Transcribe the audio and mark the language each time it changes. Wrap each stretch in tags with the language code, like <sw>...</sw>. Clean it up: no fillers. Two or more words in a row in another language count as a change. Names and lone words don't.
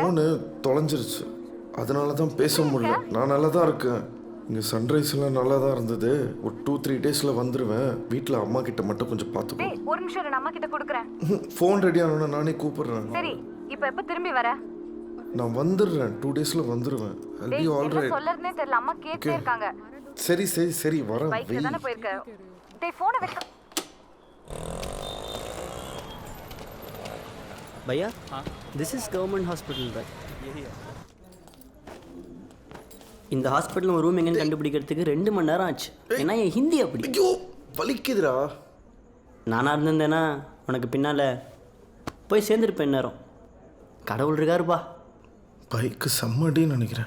<ta>ஃபோனு தொலைஞ்சிருச்சு, அதனால தான் பேச முடியல. நான் நல்லா தான் இருக்கேன். இங்கே சன்ரைஸ் எல்லாம் நல்லா தான் இருந்தது. ஒரு 2-3 டேஸில் வந்துடுவேன். வீட்டில் அம்மா கிட்ட மட்டும் கொஞ்சம் பார்த்துக்கோ. டேய் ஒரு நிமிஷம் இரு, நான் அம்மா கிட்ட கொடுக்குறேன்.</ta> <en>phone ready</en> <ta>ஆனோன்னா நானே கூப்பிடுறேன். சரி இப்போ எப்போ திரும்பி வர? நான் வந்துடுறேன், 2 டேஸில் வந்துடுவேன்.</ta> <en>I'll be all</en> <ta>என்ன</ta> <en>right.</en> <ta>சொல்லறதுனே தெரியல, அம்மா கேட்டே இருக்காங்க. சரி சரி சரி வரேன். பைக்ல தானே போயிருக்க. டேய் ஃபோனை வைக்க.</ta> <en>भैया this is government hospital right?</en> <ta>இந்த</ta> <en>hospital room</en> <ta>எங்கன்னு கண்டுபிடிக்கிறதுக்கு 2 மணி நேரம் ஆச்சு. ஏன்னா என் ஹிந்தி அப்படி. ஐயோ வலிக்குதுடா. நானாக இருந்திருந்தேன்னா உனக்கு பின்னால் போய் சேர்ந்துருப்பேன் நேரம். கடவுள் இருக்காருப்பா. பைக்கு செம்மடின்னு நினைக்கிறேன்.</ta>